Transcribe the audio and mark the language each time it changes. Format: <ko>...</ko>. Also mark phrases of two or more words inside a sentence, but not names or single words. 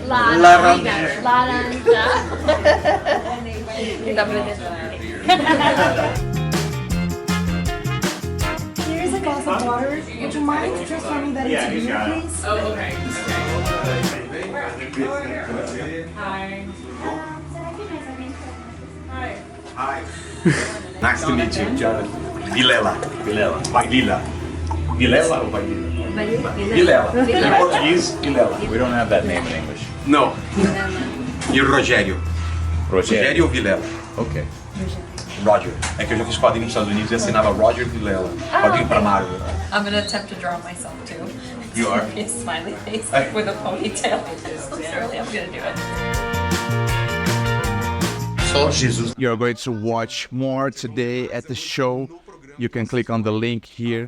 <en>Here's a glass of water. Would you mind transforming that into beer, please? Oh, okay. Hi. Nice to meet you, John. Vilela. Vilela. Vilela or Vilela? Vilela. In Portuguese, Vilela. We don't have that name in English.</en> <pt>No. E o Rogério. Rogério Vilela.</pt> <en>Okay. Roger.</en> <pt>É que eu já fiz quadrinho nos Estados Unidos e assinava Roger Vilela. Quadrinho pra Marvel.</pt> <en>I'm gonna attempt to draw myself too. You are? A smiley face with a ponytail. Literally, I'm gonna do it.</en> <pt>Só Jesus.</pt> <en>You're going to watch more today at the show. You can click on the link here.</en>